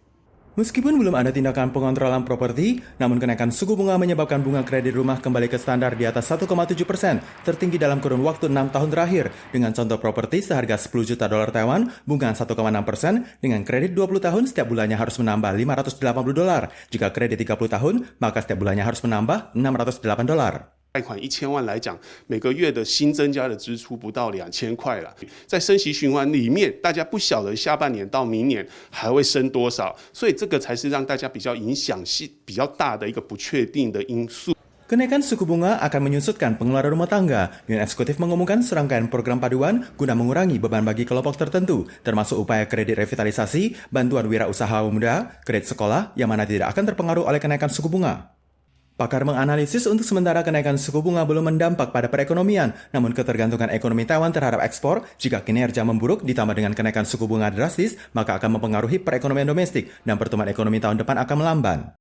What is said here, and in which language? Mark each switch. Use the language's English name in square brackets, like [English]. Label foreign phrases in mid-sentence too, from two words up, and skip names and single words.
[Indonesian] Meskipun belum ada tindakan pengontrolan properti, namun kenaikan suku bunga menyebabkan bunga kredit rumah kembali ke standar di atas 1,7%, tertinggi dalam kurun waktu 6 tahun terakhir. Dengan contoh properti seharga 10 juta dolar Taiwan, bunga 1,6%, dengan kredit 20 tahun setiap bulannya harus menambah 580 dolar. Jika kredit 30 tahun, maka setiap bulannya harus menambah 608 dolar. [Chinese] 贷款1000万来讲，每个月的新增加的支出不到2000块了。在升息循环里面，大家不晓得下半年到明年还会升多少，所以这个才是让大家比较影响性比较大的一个不确定的因素。 [Indonesian] Kenaikan suku bunga akan menyusutkan pengeluaran rumah tangga. Yuan Eksekutif mengumumkan serangkaian program paduan guna mengurangi beban bagi kelompok tertentu, termasuk upaya kredit revitalisasi, bantuan wirausaha muda, kredit sekolah, yang mana tidak akan terpengaruh oleh kenaikan suku bunga. Pakar menganalisis untuk sementara kenaikan suku bunga belum mendampak pada perekonomian, namun ketergantungan ekonomi Taiwan terhadap ekspor, jika kinerja memburuk ditambah dengan kenaikan suku bunga drastis, maka akan mempengaruhi perekonomian domestik dan pertumbuhan ekonomi tahun depan akan melamban.